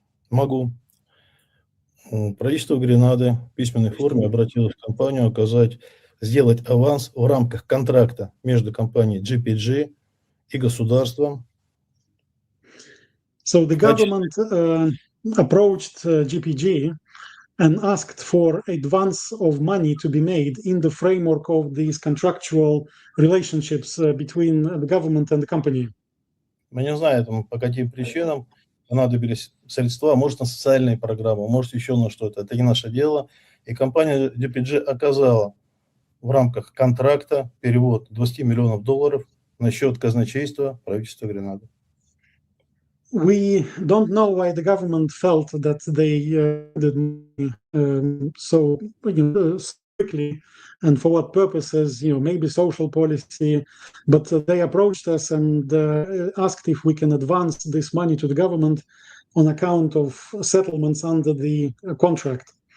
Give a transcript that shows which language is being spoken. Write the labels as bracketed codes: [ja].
[ru] Могу. Правительство Гренады в письменной форме обратилось в компанию сделать аванс в рамках контракта между компанией GPG и государством. [en] So the government approached GPG and asked for advance of money to be made in the framework of these contractual relationships between the government and the company. [ru] Мы не знаем, по каким причинам понадобились средства, может, на социальные программы, может, еще на что-то. Это не наше дело. И компания GPG оказала в рамках контракта перевод $20 миллионов на счет казначейства правительства Гренады. [en] We don't know why the government felt that they did so quickly and for what purposes, maybe social policy, but they approached us and asked if we can advance this money to the government on account of settlements under the contract.